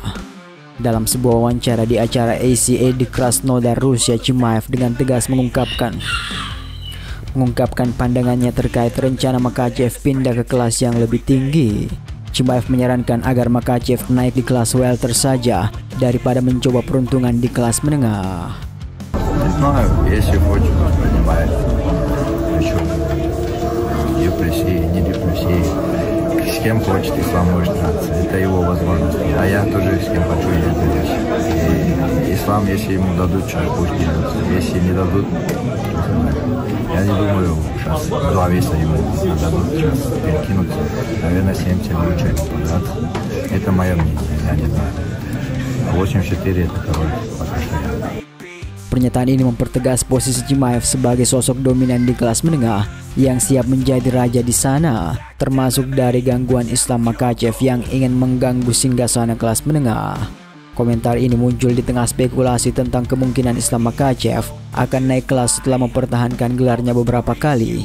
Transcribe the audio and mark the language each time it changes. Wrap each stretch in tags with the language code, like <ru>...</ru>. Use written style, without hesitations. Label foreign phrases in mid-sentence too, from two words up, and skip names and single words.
<id>Dalam sebuah wawancara di acara ACA di Krasnodar, Rusia, Chimaev dengan tegas mengungkapkan pandangannya terkait rencana Makhachev pindah ke kelas yang lebih tinggi. Chimaev menyarankan agar Makhachev naik di kelas welter saja daripada mencoba peruntungan di kelas menengah.</id> <ru>С кем хочет Ислам может драться, это его возможность. А я тоже с кем хочу идти дальше. И Ислам, если ему дадут шанс, пусть дерется. Если не дадут, я не думаю, сейчас два веса ему дадут шанс перекинуться. Наверное, 70 лучше подраться. Это мое мнение, я не знаю. 84 это король, пока что я.</ru> <id>Pernyataan ini mempertegas posisi Chimaev sebagai sosok dominan di kelas menengah yang siap menjadi raja di sana, termasuk dari gangguan Islam Makhachev yang ingin mengganggu singgasana kelas menengah. Komentar ini muncul di tengah spekulasi tentang kemungkinan Islam Makhachev akan naik kelas setelah mempertahankan gelarnya beberapa kali.</id>